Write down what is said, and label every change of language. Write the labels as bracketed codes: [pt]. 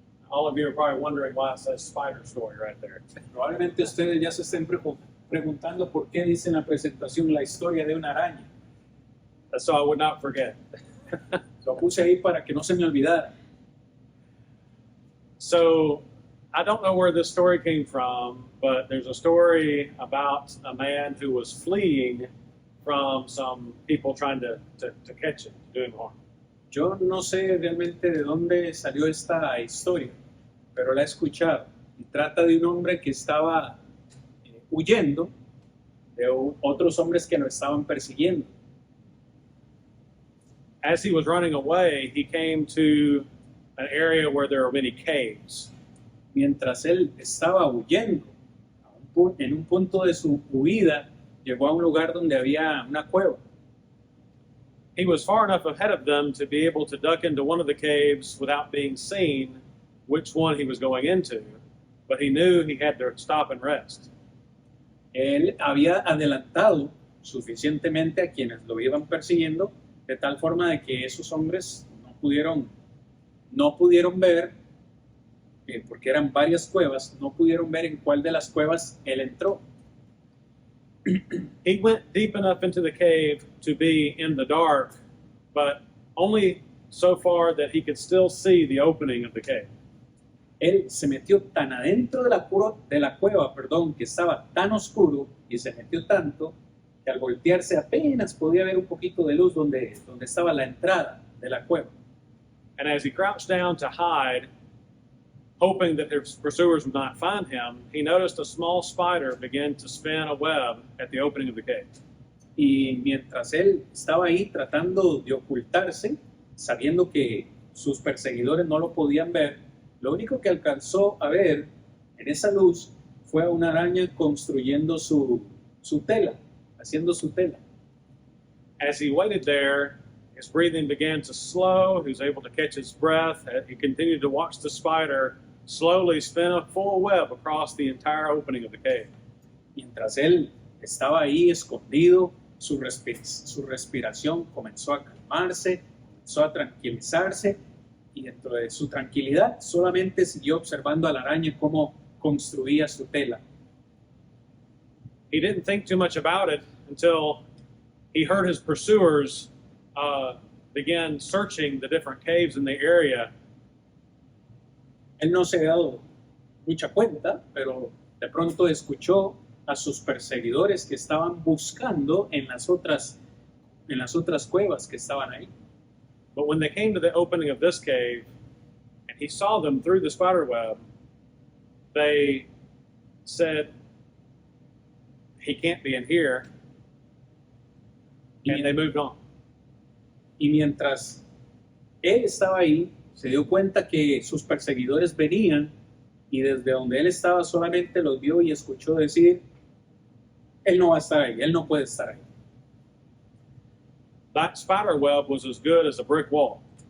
[en] All of you are probably wondering why it says spider story right there. [es] Probablemente ustedes ya se estén preguntando por qué dice en la presentación la historia de una araña. [en] That's so I would not forget. [es] Lo puse ahí para que no se me olvidara. [en] So I don't know where this story came from, but there's a story about a man who was fleeing from some people trying to catch him, to do him harm. [es] Yo no sé realmente de dónde salió esta historia, pero la he escuchado. Y trata de un hombre que estaba huyendo de otros hombres que lo estaban persiguiendo. [en] As he was running away, he came to an area where there were many caves. [es] Mientras él estaba huyendo, en un punto de su huida, llegó a un lugar donde había una cueva. [en] He was far enough ahead of them to be able to duck into one of the caves without being seen which one he was going into, but he knew he had to stop and rest. [es] Él había adelantado suficientemente a quienes lo iban persiguiendo, de tal forma de que esos hombres no pudieron ver, porque eran varias cuevas, no pudieron ver en cuál de las cuevas él entró. [en] He went deep enough into the cave to be in the dark, but only so far that he could still see the opening of the cave. [es] Él se metió tan adentro de la cueva, que estaba tan oscuro y se metió tanto que al voltearse apenas podía ver un poquito de luz donde estaba la entrada de la cueva. [en] And as he crouched down to hide, hoping that his pursuers would not find him, he noticed a small spider begin to spin a web at the opening of the cave. [es] Y mientras él estaba ahí tratando de ocultarse, sabiendo que sus perseguidores no lo podían ver, lo único que alcanzó a ver en esa luz fue a una araña construyendo su tela, haciendo su tela. [en] As he waited there, his breathing began to slow. He was able to catch his breath. He continued to watch the spider slowly spin a full web across the entire opening of the cave. [es] Mientras él estaba ahí escondido, su respiración comenzó a calmarse, comenzó a tranquilizarse, y dentro de su tranquilidad solamente siguió observando a la araña cómo construía su tela. [en] He didn't think too much about it until he heard his pursuers begin searching the different caves in the area. [es] Él no se había dado mucha cuenta, pero de pronto escuchó a sus perseguidores que estaban buscando en las otras cuevas que estaban ahí. [en] But when they came to the opening of this cave, and he saw them through the spider web, they said, "He can't be in here," and they moved on. [es] Y mientras él estaba ahí, se dio cuenta que sus perseguidores venían, y desde donde él estaba solamente los vio y escuchó decir, él no va a estar ahí, él no puede estar ahí. [en] That spider web was as good as a brick wall.